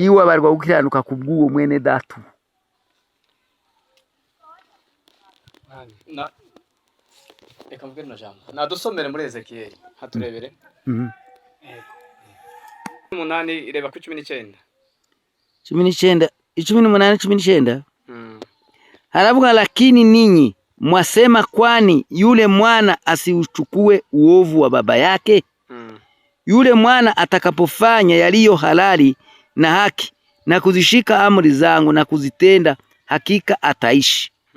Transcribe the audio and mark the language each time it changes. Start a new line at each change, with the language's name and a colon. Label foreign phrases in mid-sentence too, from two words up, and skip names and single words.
Kinyarwanda: iwe abarwa gukiranuka kubw'uwo mwene data na reka mvuge no jambo nadusomere muri Ezekiel haturebere umunani ireba ku 19
Swahili: 18 18 halafu lakini ninyi mwasema kwani yule mwana asiuchukue uovu wa baba yake? Yule mwana atakapofanya yaliyo halali na haki na kuzishika amri zangu na kuzitenda, hakika ataishi.